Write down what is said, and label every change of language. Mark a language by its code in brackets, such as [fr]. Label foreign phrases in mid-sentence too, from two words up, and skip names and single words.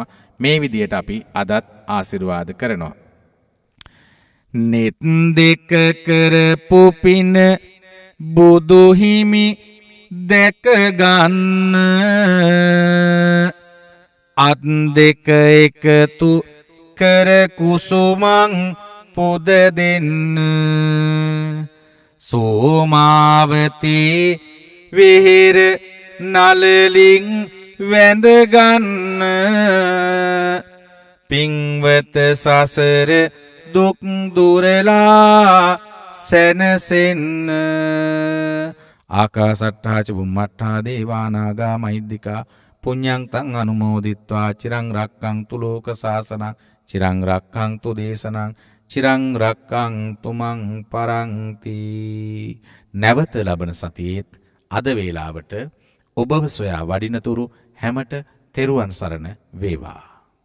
[si] මේ විදියට අපි අදත් ආශිර්වාද කරනවා. net දෙක කරපු පින බුදු හිමි දැක ගන්න අත් දෙක එකතු කර කුසුමං පුද දෙන්න සෝමාවතී විහෙර නලලින් වැඳ ගන්න පින්වත සසර දුක් දුරලා සැනසෙන්න [pi] ආකාසට්ඨා ච බුම්මට්ඨා දේවානාගා මහිද්దికා පුඤ්ඤං තං අනුමෝදිත්වා චිරං රක්ඛන්තු ලෝක සාසනං චිරං රක්ඛන්තු දේශනං චිරං රක්ඛන්තු මං පරන්ති. [si] නැවත ලබන සතියේත් අද වේලාවට ඔබව සොයා වඩිනතුරු හැමට තෙරුවන් සරණ වේවා.